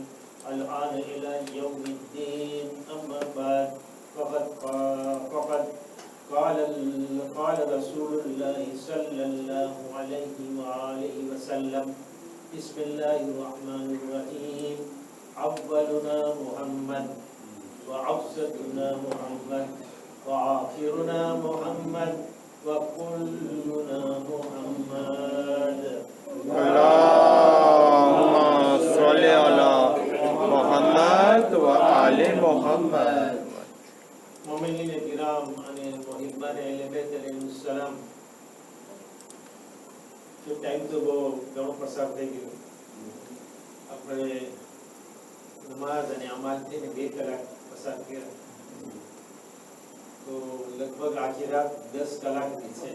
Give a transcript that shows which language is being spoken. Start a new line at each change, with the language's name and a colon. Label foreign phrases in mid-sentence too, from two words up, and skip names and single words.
Arabic: الآن إلى يوم الدين أما بعد فقد قال رسول الله صلى الله عليه وآله وسلم بسم الله الرحمن الرحيم أولنا محمد وأوسطنا محمد وآخرنا محمد وكلنا محمد اللهم صل على محمد وآل محمد.
Urdu: مومنین کرام
Gujarati: અને મોહિબ્બાન અહેલે બેત અલૈહિસ્સલામ તો ટાઈમ તો બહુ ઘણો પસાર થઈ ગયો. આપણે નમાઝ અને અમાલથી 2 કલાક પસાર કર્યા તો લગભગ આખી રાત 10 કલાકની છે.